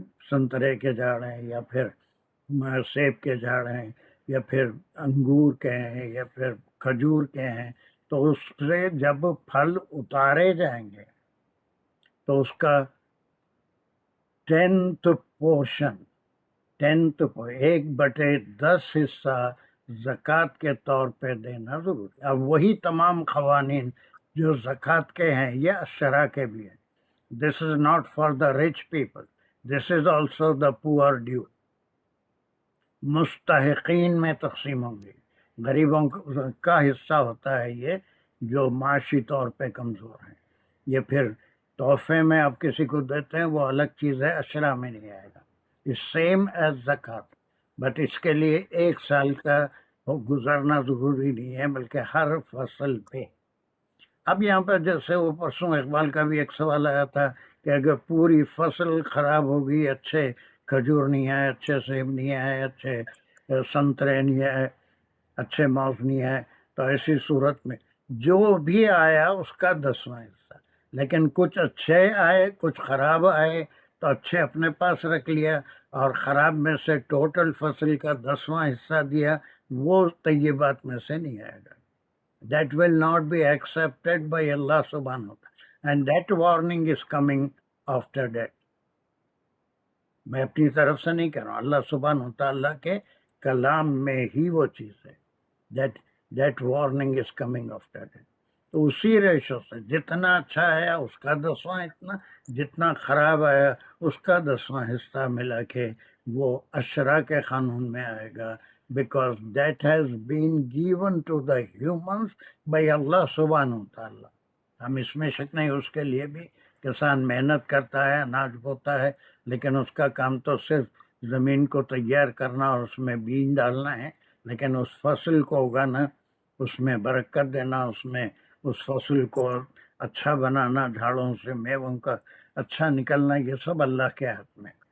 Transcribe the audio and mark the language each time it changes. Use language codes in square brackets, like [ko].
[ur] سنترے کے جھاڑ ہیں، یا پھر سیب کے جھاڑ ہیں، یا پھر انگور کے ہیں، یا پھر کھجور کے ہیں، تو اس سے جب پھل اتارے جائیں گے تو اس کا 10th پورشن، 1/10 حصہ زکوٰۃ کے طور پہ دینا ضروری. اب وہی تمام قوانین جو زکوٰۃ کے ہیں یہ اشرا کے بھی ہیں. [en] This is not for the rich people, this is also the poor due. [ur] مستحقین میں تقسیم ہوں گی، غریبوں کا حصہ ہوتا ہے یہ جو معاشی طور پہ کمزور ہیں. یہ پھر تحفے میں آپ کسی کو دیتے ہیں وہ الگ چیز ہے، اشرا میں نہیں آئے گا. [en] same as [ur] زکوٰۃ، بٹ اس کے لیے 1 سال کا گزرنا ضروری نہیں ہے، بلکہ ہر فصل پہ. اب یہاں پہ جیسے وہ پرسوں اقبال کا بھی ایک سوال آیا تھا کہ اگر پوری فصل خراب ہوگی، اچھے کھجور نہیں آئے، اچھے سیب نہیں آئے، اچھے سنترے نہیں آئے، اچھے موز نہیں آئے، تو ایسی صورت میں جو بھی آیا اس کا 10واں حصہ. لیکن کچھ اچھے آئے کچھ خراب آئے تو اچھے اپنے پاس رکھ لیا اور خراب میں سے ٹوٹل فصل کا 10واں حصہ دیا، وہ طیبات میں سے نہیں آئے گا. [en] That will not be accepted by Allah subhanahu wa ta'ala. And that warning is coming after that. [ur] میں اپنی طرف سے نہیں کہہ رہا ہوں، اللہ سبحانہ وتعالیٰ کے کلام میں ہی وہ چیز ہے. [en] That warning is coming after that. [ur] تو اسی ریشو سے جتنا اچھا آیا اس کا 10واں اتنا، جتنا خراب آیا اس کا 10واں حصہ ملا کے وہ اشرا کے قانون میں آئے گا. [en] Because that has been given to the humans by Allah سبحانہ وتعالیٰ. [ur] ہم اس میں شک نہیں، اس کے لیے بھی کسان محنت کرتا ہے، اناج بوتا ہے، لیکن اس کا کام تو صرف زمین کو تیار کرنا اور اس میں بیج ڈالنا ہے، لیکن اس فصل کو اگانا، اس میں برکت دینا، اس میں اس فصل کو اچھا بنانا، جھاڑوں سے میووں کا اچھا نکلنا، یہ سب اللہ کے ہاتھ میں.